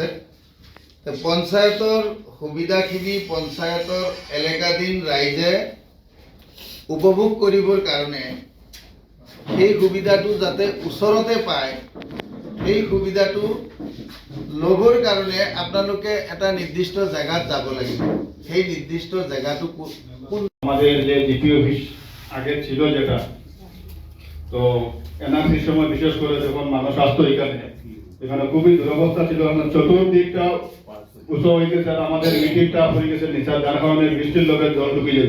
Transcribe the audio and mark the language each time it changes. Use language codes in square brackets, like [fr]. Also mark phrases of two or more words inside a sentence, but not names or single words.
[as] পঞ্চায়তৰ সুবিধাখিনি পঞ্চায়তৰ এলেকাধীন ৰাইজে উপভোগ কৰিবৰ কাৰণে সেই সুবিধাটো যাতে ওচৰতে পায়, সেই সুবিধাটো ল'বৰ কাৰণে আপোনালোকে এটা নিৰ্দিষ্ট জায়গাত যাব লাগিব। সেই নির্দিষ্ট জায়গাটো কোন? [bn] আমাদের যে জিপি অফিস আগে ছিল যেটা, তো এনআরসির সময় বিশেষ করে যখন মানুষ আসতো এখানে খুবই দুরবস্থা ছিল। চতুর্দিকটা উঁচু হয়ে গেছে আর আমাদের মিটিংটা হয়ে গেছে নিচা, যার কারণে বৃষ্টির লোকের জল ঢুকে যেত।